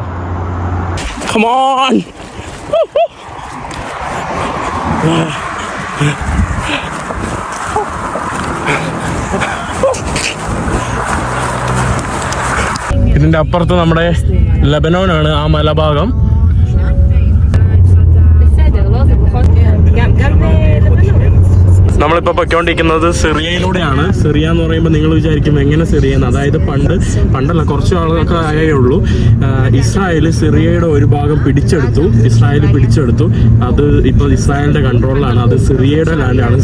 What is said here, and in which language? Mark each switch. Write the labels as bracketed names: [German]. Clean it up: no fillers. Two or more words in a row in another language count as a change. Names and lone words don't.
[English] Come on. [Malayalam] ഇതിന്റെ അപ്പുറത്ത് നമ്മുടെ ലെബനോനാണ്, ആ മലഭാഗം. [Hebrew] בסדר, לא? זה פחות... גם לבנון. [Malayalam] നമ്മളിപ്പോൾ പൊയ്ക്കൊണ്ടിരിക്കുന്നത് സിറിയയിലൂടെയാണ്. സിറിയ എന്ന് പറയുമ്പോൾ നിങ്ങൾ വിചാരിക്കും എങ്ങനെ സിറിയ, അതായത് പണ്ടല്ല കുറച്ച് ആളുകൾക്ക് ആയേ ഉള്ളൂ. ഇസ്രായേൽ സിറിയയുടെ ഒരു ഭാഗം പിടിച്ചെടുത്തു. അത് ഇപ്പോൾ ഇസ്രായേലിന്റെ കൺട്രോളിലാണ്. അത് സിറിയയുടെ ലാൻഡാണ്.